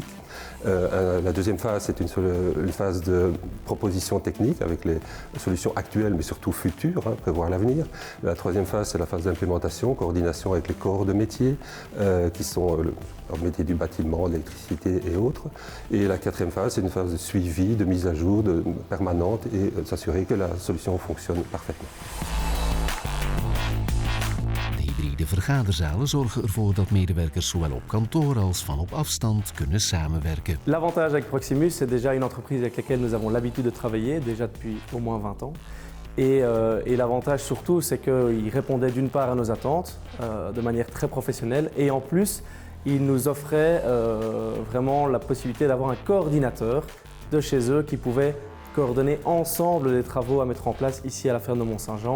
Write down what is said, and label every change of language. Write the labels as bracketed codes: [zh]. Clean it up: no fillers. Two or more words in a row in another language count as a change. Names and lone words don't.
[fr] La deuxième phase, c'est une phase de proposition technique avec les solutions actuelles mais surtout futures, prévoir l'avenir. La troisième phase, c'est la phase d'implémentation, coordination avec les corps de métier qui sont le métier du bâtiment, l'électricité et autres. Et la quatrième phase, c'est une phase de suivi, de mise à jour permanente et s'assurer que la solution fonctionne parfaitement. [nl] De hybride vergaderzalen zorgen ervoor dat medewerkers zowel op kantoor als van op afstand kunnen samenwerken. [fr] L'avantage avec Proximus, c'est déjà une entreprise avec laquelle nous avons l'habitude de travailler, déjà depuis au moins 20 ans. Et l'avantage surtout, c'est qu'il répondait d'une part à nos attentes de manière très professionnelle et en plus, il nous offrait vraiment la possibilité d'avoir un coordinateur de chez eux qui pouvait coordonner ensemble les travaux à mettre en place ici à la ferme de Mont-Saint-Jean.